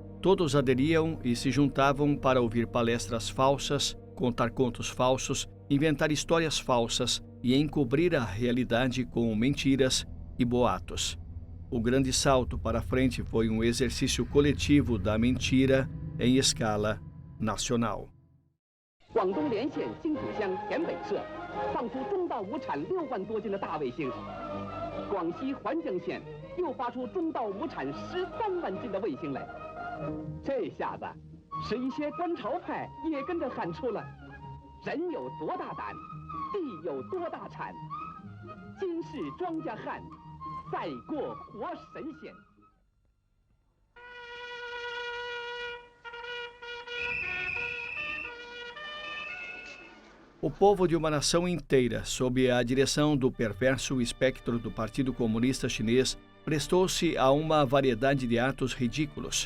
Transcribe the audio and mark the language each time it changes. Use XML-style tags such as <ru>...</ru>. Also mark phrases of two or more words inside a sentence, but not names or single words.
<pt>Todos aderiam e se juntavam para ouvir palestras falsas, contar contos falsos, inventar histórias falsas e encobrir a realidade com mentiras e boatos. O grande salto para frente foi um exercício coletivo da mentira em escala nacional.</pt> <zh>广东连县新浦乡田北社放出中稻亩产6万多斤的大卫星，广西环城县又发出中稻亩产13万斤的卫星来。这下子，使一些观潮派也跟着喊出了：人有多大胆，地有多大产，今世庄稼汉，赛过活神仙。</zh> <pt>O povo de uma nação inteira, sob a direção do perverso espectro do Partido Comunista Chinês, prestou-se a uma variedade de atos ridículos.</pt>